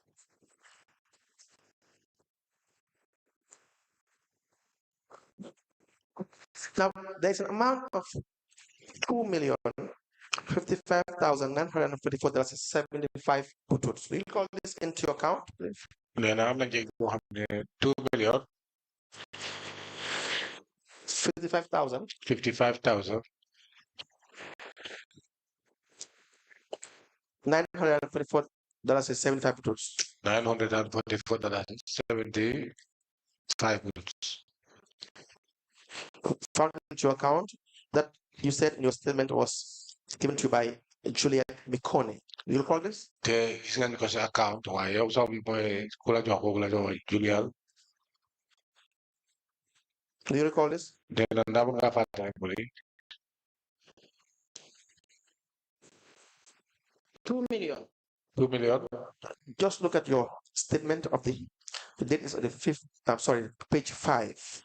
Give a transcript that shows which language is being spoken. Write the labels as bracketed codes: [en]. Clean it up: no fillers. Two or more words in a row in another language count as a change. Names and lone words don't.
[en] Now, there's an amount of $2,055,944.75 bututs. Will you call this into your account, please? [wo] nee na am na njëg boo xam ne 2 million 55,000. [en] 55,000 $944.75 bututs. $944.75 bututs. Found into your account that you said in your statement was given to you by Juliet Mikone. Do you recall this? [wo] te gis nga ni ko sa account waaye yow sax bi mooy ku la jox kooku la jox Julial. [en] Do you recall this? [wo] nee na ndax mën ngaa fàttali ko léegi. [en] 2 million. 2 million. Just look at your statement of the date is on the 5th, I'm sorry, page 5.